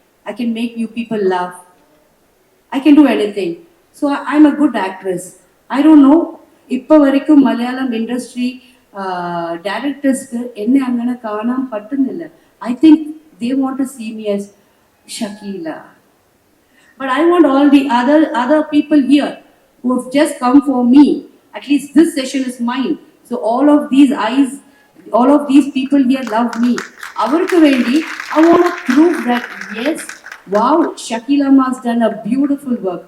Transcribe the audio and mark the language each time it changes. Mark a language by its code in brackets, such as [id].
[en] I can make you people laugh. I can do anything. So I'm a good actress. I don't know, [ml] ഇപ്പൊ വരയ്ക്കും Malayalam industry ഡയറക്ടേഴ്സ്ക്ക് എന്നെ അങ്ങനെ കാണാൻ പറ്റുന്നില്ല. [en] I think they want to see me as Shakila. But I want all the other people here who have just come for me. At least this session is mine. So all of these eyes, all of these people here love me. [ml] Avarku vendi, [en] I want to prove that yes, wow, Shakila Amma has done a beautiful work.